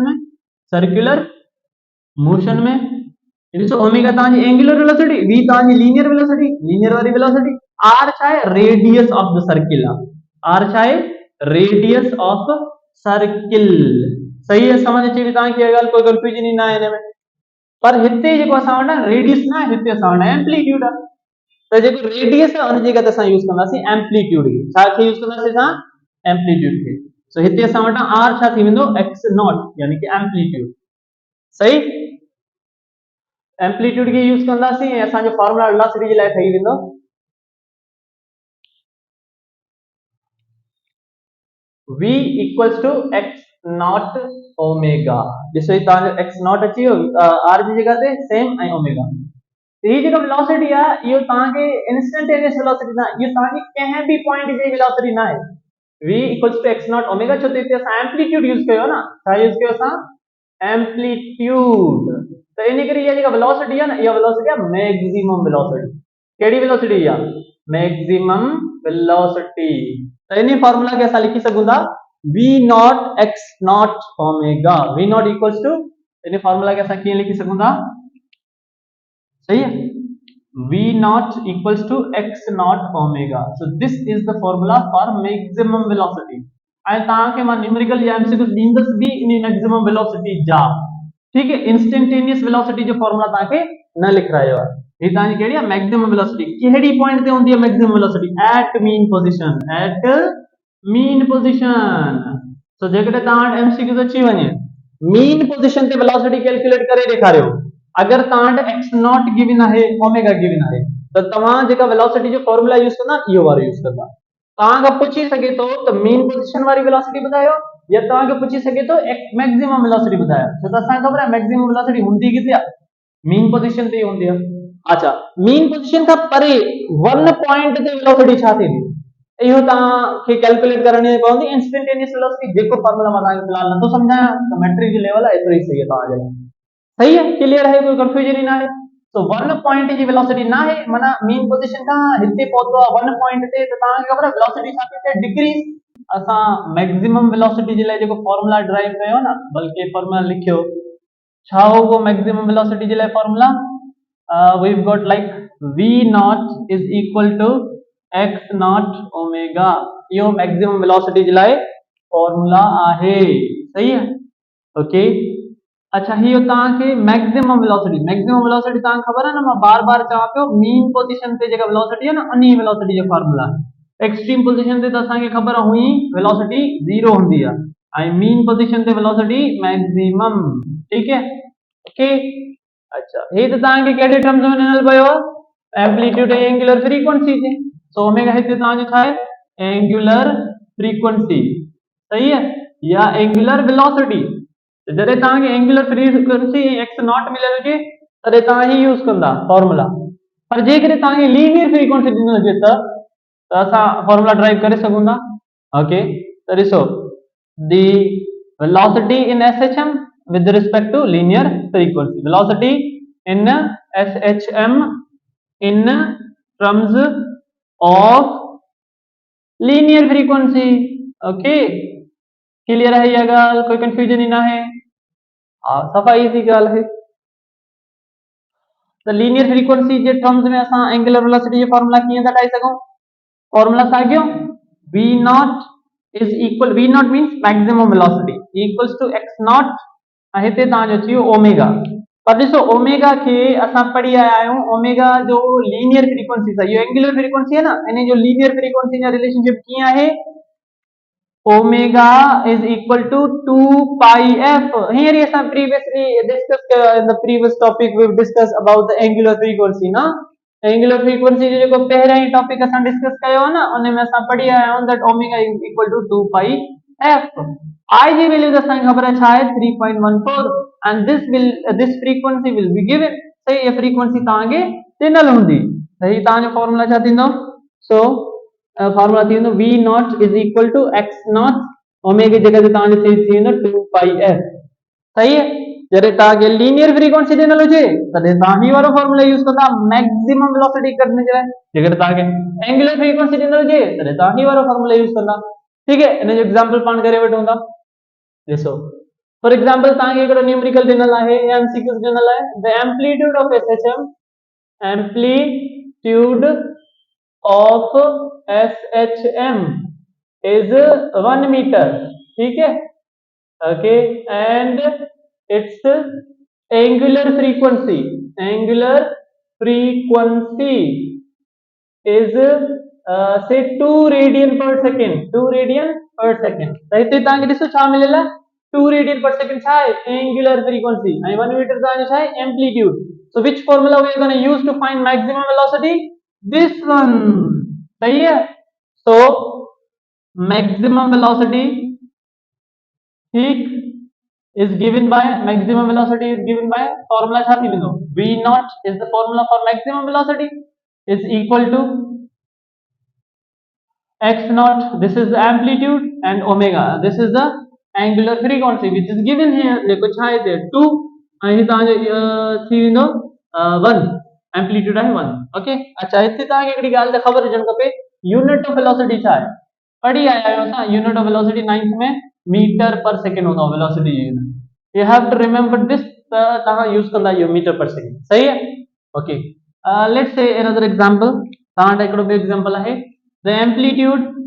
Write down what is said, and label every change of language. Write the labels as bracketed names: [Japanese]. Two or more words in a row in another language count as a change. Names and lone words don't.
[Sindhi] मोशन में ॾिसो ओमेगा तांजी [English] angular velocity [Sindhi] v तांजी लीनियर वाली वेलोसिटी r छा है [English] radius of the circle [Sindhi] r छा है रेडियस [English] of circle [Sindhi] सही है समझ अचे भी तांखे ॻाल्हि कोई कंफ्यूजन ही ना है इनमें पर हिते जेको असां वटि रेडियस ना हिते असां वटि एम्पलीट्यूड आहे तो जेको रेडियस है उन जगह ते असां यूज कंदासीं एम्पलीट्यूड खे छा खे यूज कंदासीं असां एम्पलीट्यूड खे सो हिते असां वटि r छा थी वेंदो x नॉट यानी कि एम्पलीट्यूड सही एम्पलीट्यूड के यूज कंदासीं ऐं असांजो फॉर्मूला वेलोसिटी जे लाइ ठही वेंदो v [English] equals to x naught [Sindhi] ओमेगा ॾिसो ही तव्हांजो x नॉट अची वियो r जी जगह ते सेम ऐं ओमेगा ही जेको वेलोसिटी आहे इहो तव्हांखे [English] instantaneous velocity [Sindhi] न इहो तव्हांजी कंहिं बि पॉइंट जी वेलोसिटी न आहे v [English] equals to x naught [Sindhi] ओमेगा छो त हिते असां एम्पलीट्यूड यूज कयो न छा यूज कयो असां एम्पलीट्यूड तो इन करे ये वेलोसिटी है ना ये वेलोसिटी है [English] maximum velocity [Sindhi] केडी वेलोसिटी है [English] maximum velocity [Sindhi] तो इन फार्मूला के असा लिखी सकुंदा [English] v naught x naught omega [Sindhi] v नॉट [English] equals to [Sindhi] इन फार्मूला के असा के लिखी सकुंदा सही है [English] v naught equals to x naught omega so this is the formula for maximum velocity [Sindhi] आई ताके मा न्यूमेरिकल या एमसीक्यू दींदस भी इन मैक्सिमम वेलोसिटी जा ठीक है [English] instantaneous velocity [Sindhi] जो फार्मूला ताके न लिख रहा है ये तानी केड़ी है [English] maximum velocity [Sindhi] केड़ी पॉइंट ते होंदी है [English] maximum velocity at mean position [Sindhi] सो जेकॾहिं तव्हां वटि MCQ अची वञे [English] mean position [Sindhi] ते वेलोसिटी कैलकुलेट करे ॾेखारियो अगर तव्हां वटि x नॉट गिवन आहे ओमेगा गिवन आहे त तव्हां जेका वेलोसिटी जो फॉर्मूला यूज़ कंदा इहो वारो यूज़ कंदा तव्हां खां पुछी सघे थो त मीन पोजीशन वारी वेलोसिटी ॿुधायो या तव्हांखे पुछी सघे थो [English] maximum velocity [Sindhi] ॿुधायो छो त असांखे ख़बर आहे [English] maximum velocity [Sindhi] हूंदी किथे आहे [English] mean position [Sindhi] ते हूंदी आहे अच्छा [English] mean position [Sindhi] खां परे [English] one point [Sindhi] ते वेलोसिटी छा थींदी इहो तव्हांखे कैलकुलेट करणी पवंदी [English] instantaneous velocity [Sindhi] जेको फॉर्मूला मां तव्हांखे फ़िलहाल नथो सम्झायां त मैट्रिक जो लेवल आहे एतिरो ई सही आहे तव्हांजे लाइ सही है क्लियर है कोई कंफ्यूजन ही ना है तो [English] one point [Sindhi] जी वेलोसिटी ना है माना [English] mean position [Sindhi] का हिते पहुतो [English] one point [Sindhi] ते त तव्हांखे ख़बर आहे वेलोसिटी छा थी थिए डिक्रीज असां [English] maximum velocity [Sindhi] जे लाइ जेको फॉर्मूला ड्राइव कयो ना बल्कि फॉर्मूला लिखियो छा हो वो [English] maximum velocity [Sindhi] जे लाइ फॉर्मूला [English] we've got like v naught is equal to x naught omega [Sindhi] यो [English] maximum velocity [Sindhi] जे लाइ फॉर्मूला आहे सही है ओके अच्छा हीअ तव्हांखे [English] maximum velocity [Sindhi] तव्हांखे ख़बर आहे न मां बार बार चवां पियो [English] mean position [Sindhi] ते जेका वेलोसिटी आहे न उन वेलोसिटी जो फॉर्मूला [English] extreme position [Sindhi] ते त असांखे ख़बर हुई वेलोसिटी 0 हूंदी आहे ऐं [English] mean position [Sindhi] ते वेलोसिटी मैक्सिमम ठीक है ओके अच्छा हे त तव्हांखे कहिड़े टर्म्स में ॾिनल पियो आहे एम्पलीट्यूड ऐं एंगुलर फ्रीक्वेंसी ते सो ओमेगा हिते तव्हांजो छा आहे [English] angular frequency [Sindhi] सही है या [English] angular velocity [Sindhi] जॾहिं तव्हांखे [English] angular frequency [Sindhi] एक्स नॉट मिलियल हुजे तॾहिं तव्हां ही यूज़ कंदा फॉर्मूला पर जेकॾहिं तव्हांखे [English] linear frequency [Sindhi] ॾिनल हुजे त असां फॉर्मूला ड्राइव करे सघूं था ओके त ॾिसो [English] the velocity in SHM with respect to linear frequency velocity in SHM in terms of linear frequency okay [Sindhi] क्लियर है ये गाल कोई कंफ्यूजन ही ना है सफ़ाई सी गाल है तो [English] linear frequency [Sindhi] जे टर्म्स में असां [English] angular velocity [Sindhi] जो फॉर्मूला कीअं था ठाहे सघूं फॉर्मूला साॻियो [English] v naught is equal v naught means maximum velocity equals to x naught [Sindhi] हिते तव्हांजो अची वियो ओमेगा पर ॾिसो ओमेगा खे असां पढ़ी आया आहियूं ओमेगा जो [English] linear frequency [Sindhi] सां इहो [English] angular frequency [Sindhi] आहे न इन जो [English] linear frequency [Sindhi] جا رليشنشپ ڪيئن آهي اوميگا [English] is equal to 2 pi f here is some previously discussed in the previous topic we've discussed about the angular frequency na angular frequency [Sindhi] جو جيڪو پهريائين ئي ٽاپڪ اسان ڊسڪس ڪيو آهي نه ان ۾ اسان पढ़ी आया आहियूं [English] that omega is equal to 2 pi f [Sindhi] I जी वैल्यू असांखे ख़बर आहे छा आहे 3.14 [English] and this frequency will be given [Sindhi] सही ये फ्रीक्वेंसी तव्हांखे ॾिनल हूंदी सही तव्हांजो फॉर्मूला छा थींदो सो फॉर्मूला थी वेंदो [English] v naught is equal to x naught omega [Sindhi] जी जगह ते तव्हांजो थी वेंदो 2 pi f सही है जॾहिं तव्हांखे लीनियर फ्रीक्वेंसी ॾिनल हुजे तॾहिं तव्हां ही वारो फॉर्मूला यूज़ कंदा [English] maximum [Sindhi] वेलोसिटी कढण जे लाइ जेकॾहिं तव्हांखे [English] angular frequency [Sindhi] ॾिनल हुजे तॾहिं तव्हां ही वारो फॉर्मूला यूज़ कंदा ठीक है इन जो एग्जांपल पाण करे वठूं था ॾिसो [English] for example [Sindhi] तव्हांखे हिकिड़ो न्यूमेरिकल ॾिनल आहे या MCQ ॾिनल आहे [English] the amplitude of SHM amplitude of SHM is 1 meter ठीक है okay and its angular frequency is say 2 radian per second [Sindhi] تو هتي توهان کي ڏسو ڇا مليل آهي [English] 2 radian per second [Sindhi] ڇا آهي [English] angular frequency [Sindhi] ۽ 1 meter توهان جو ڇا آهي [English] amplitude so which formula we are going to use to find maximum velocity this one सही है so maximum velocity ठीक is given by formula [Sindhi] ڇا ٿي ويندو [English] v naught is the formula for maximum velocity is equal to x naught this is the amplitude and omega this is the angular frequency which is given here [Sindhi] ڏسو ڇا آهي هتي 2 ۽ هي توهان جو ٿي ويندو [English] 1 amplitude [Sindhi] आहे 1 ओके अच्छा हिते तव्हांखे हिकिड़ी ॻाल्हि त ख़बर हुजणु खपे [English] unit of velocity [Sindhi] छा आहे पढ़ी आया आहियूं असां [English] unit of velocity [Sindhi] 9th में [English] meter per second [Sindhi] हूंदो आहे वेलोसिटी जी [English] you have to remember this [Sindhi] त तव्हां यूज़ कंदा इहो [English] meter per second [Sindhi] सही है [English] okay let's say another example [Sindhi] तव्हां वटि हिकिड़ो ॿियो एग्जांपल आहे [English] the amplitude